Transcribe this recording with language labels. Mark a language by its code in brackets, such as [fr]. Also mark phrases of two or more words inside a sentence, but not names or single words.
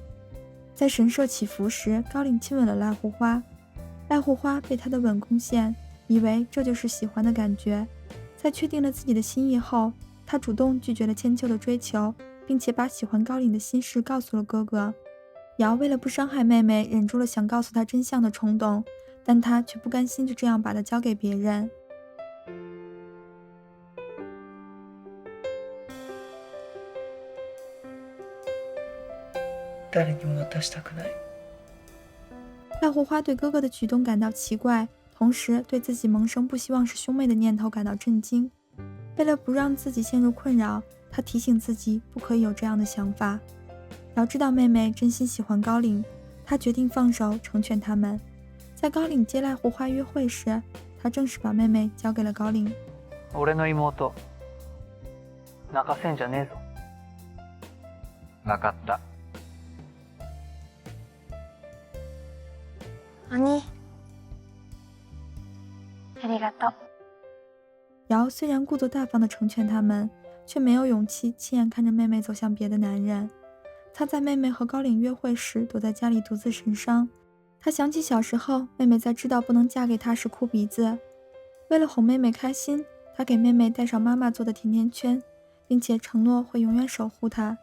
[zh] 在神社祈福时，高岭亲吻了濑户花，濑户花被他的吻攻陷，以为这就是喜欢的感觉。在确定了自己的心意后，他主动拒绝了千秋的追求，并且把喜欢高岭的心事告诉了哥哥。瑶为了不伤害妹妹，忍住了想告诉她真相的冲动，但她却不甘心就这样把她交给别人。 [ja] 誰にも渡したくない。 [zh] 濑户花对哥哥的举动感到奇怪，同时对自己萌生不希望是兄妹的念头感到震惊。为了不让自己陷入困扰，他提醒自己不可以有这样的想法。瑶知道妹妹真心喜欢高岭，他决定放手成全他们。在高岭接濑户花约会时，他正式把妹妹交给了高岭。 [ja] 俺の妹、泣かせんじゃねえぞ。分かった。兄、ありがとう。 [zh] 瑶虽然故作大方地成全他们，却没有勇气亲眼看着妹妹走向别的男人。她在妹妹和高岭约会时，躲在家里独自神伤。她想起小时候，妹妹在知道不能嫁给他时哭鼻子。为了哄妹妹开心，她给妹妹带上妈妈做的甜甜圈，并且承诺会永远守护她。